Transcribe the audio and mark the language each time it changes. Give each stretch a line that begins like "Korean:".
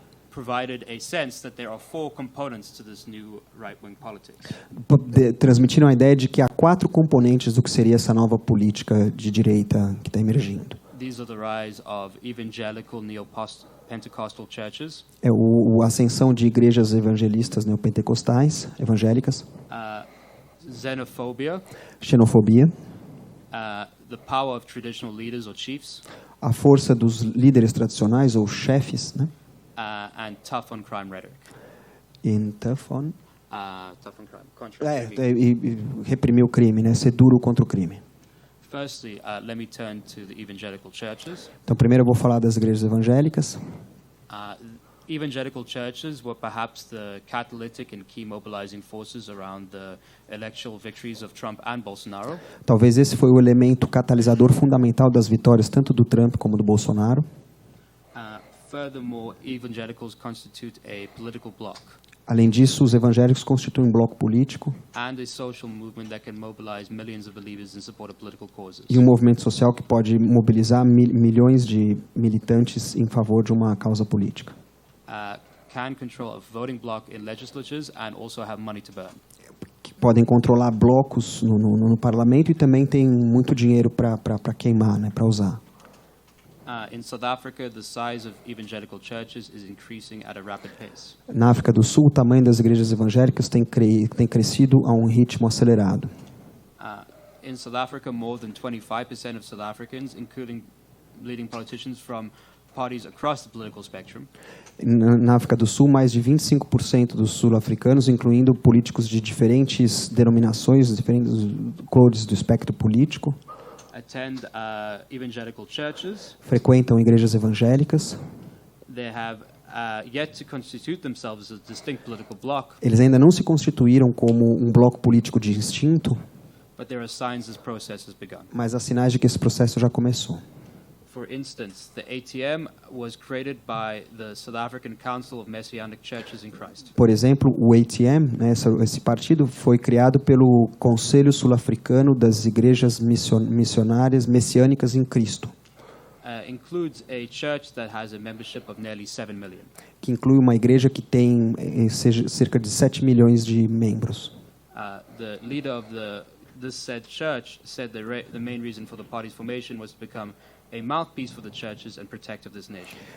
English: Provided a sense that there are 4 components to this new right-wing politics.
Portuguese: Transmitiram a ideia de que há 4 componentes do que seria essa nova política de direita que está emergindo.
English: These are the rise of evangelical neo-Pentecostal churches.
Portuguese: É a ascensão de igrejas evangelistas neopentecostais, evangélicas.
English: Xenophobia.
Portuguese: Xenofobia.
English: The power of traditional leaders or chiefs.
Portuguese: A força dos líderes tradicionais ou chefes, né?
English: And tough on crime rhetoric. Tough on crime.
Portuguese: E reprimir o crime, né? Ser duro contra o crime.
English: Firstly, let me turn to the evangelical churches.
Portuguese: Então, primeiro eu vou falar das igrejas evangélicas.
English: Evangelical churches were perhaps the catalytic and key mobilizing forces around the electoral victories of Trump and Bolsonaro.
Portuguese: Talvez esse foi o elemento catalisador fundamental das vitórias tanto do Trump como do Bolsonaro.
English: Furthermore, evangelicals constitute a political bloc.
Portuguese: Além disso, os evangélicos constituem um bloco político
English: and a social movement that can mobilize millions of believers in support of political causes.
Portuguese: E um movimento social que pode mobilizar milhões de militantes em favor de uma causa política.
English: Can control a voting bloc in legislatures and also have money to burn.
Portuguese: Que podem controlar blocos no parlamento e também tem muito dinheiro para queimar, né, para usar.
English: In South Africa, the size of evangelical churches is increasing at a rapid pace.
Portuguese: Na África do Sul, o tamanho das igrejas evangélicas tem crescido a um ritmo acelerado.
English: In South Africa, more than 25% of South Africans, including leading politicians from parties across the political spectrum.
Portuguese: Na África do Sul, mais de 25% dos sul-africanos, incluindo políticos de diferentes denominações, diferentes cores do espectro político,
English: attend evangelical churches.
Portuguese: Frequentam igrejas evangélicas.
English: They have yet to constitute themselves as a distinct political bloc.
Portuguese: Eles ainda não se constituíram como um bloco político distinto.
English: But there are signs this process has begun.
Portuguese: Mas há sinais de que esse processo já começou.
English: For instance, the ATM was created by the South African Council of Messianic Churches in Christ.
Portuguese: Por exemplo, o ATM, né, esse partido foi criado pelo Conselho Sul-Africano das Igrejas Missionárias Messiânicas em Cristo.
English: Includes a church that has a membership of nearly 7 million.
Portuguese: Que inclui uma igreja que tem cerca de 7 milhões de membros.
English: The leader of this said church said the main reason for the party's formation was to become a mouthpiece for the churches and protect of this nation.